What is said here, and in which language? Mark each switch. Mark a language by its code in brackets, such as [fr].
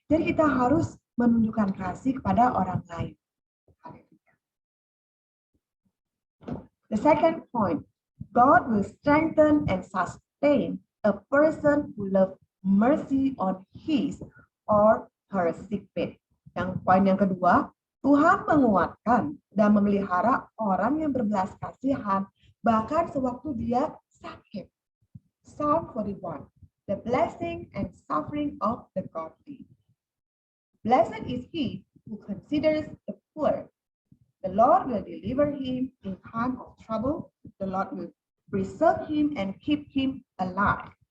[id] Jadi kita harus menunjukkan kasih kepada orang lain. [en] The second point, God will strengthen and sustain a person who loves mercy on his or her sick bed. [id] Yang poin yang kedua, Tuhan menguatkan dan memelihara orang yang berbelas kasihan bahkan sewaktu dia sakit. [en] Psalm 41, the blessing and suffering of the godly. Blessed is he who considers the poor. The Lord will deliver him in time of trouble. The Lord will preserve him and keep him alive.